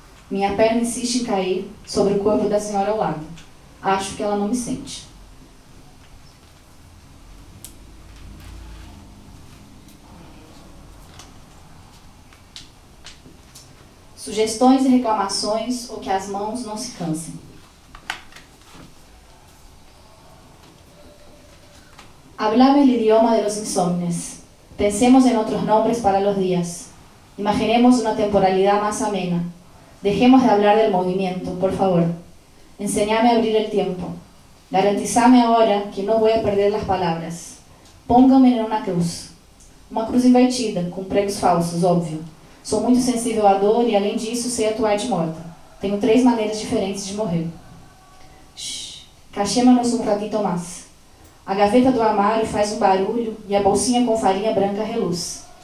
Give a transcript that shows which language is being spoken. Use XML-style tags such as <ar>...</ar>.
<pt>Minha perna insiste em cair sobre o corpo da senhora ao lado. Acho que ela não me sente. Sugestões e reclamações ou que as mãos não se cansem.</pt> <es>Hablame el idioma de los insomnes. Pensemos en otros nombres para los días. Imaginemos una temporalidad más amena. Dejemos de hablar del movimiento, por favor. Enseñame a abrir el tiempo. Garantizame ahora que no voy a perder las palabras.</es> <pt>Ponga o menino na cruz. Uma cruz invertida, com pregos falsos, óbvio. Sou muito sensível à dor e, além disso, sei atuar de morta. Tenho três maneiras diferentes de morrer. Cachema no sufraguito mas. A gaveta do armário faz um barulho e a bolsinha com farinha branca reluz.</pt>